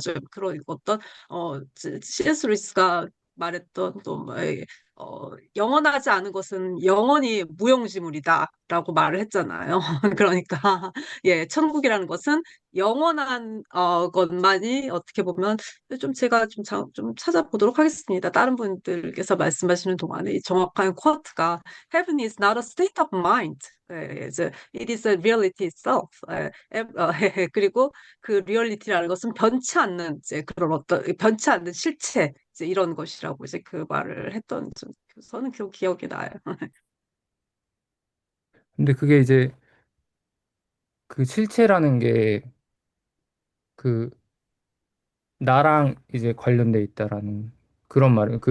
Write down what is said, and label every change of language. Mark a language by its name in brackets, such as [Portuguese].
[Korean] 좀 그런 어떤 C.S. 루이스가 말했던 또 뭐, 영원하지 않은 것은 영원히 무용지물이다라고 말을 했잖아요. 그러니까 예, 천국이라는 것은 영원한 것만이 어떻게 보면 좀 제가 좀 찾아보도록 하겠습니다. 다른 분들께서 말씀하시는 동안에 이 정확한 쿼트가 [English] Heaven is not a state of mind. [Korean] 이제 [English] it is a reality itself. [Korean] 그리고 그 리얼리티라는 것은 변치 않는 이제 그런 어떤 변치 않는 실체 이제 이런 것이라고 이제 그 말을 했던 저는 그 기억이 나요. 근데 그게 이제 그 실체라는 게 그 나랑 이제 관련돼 있다라는 그런 말이에요.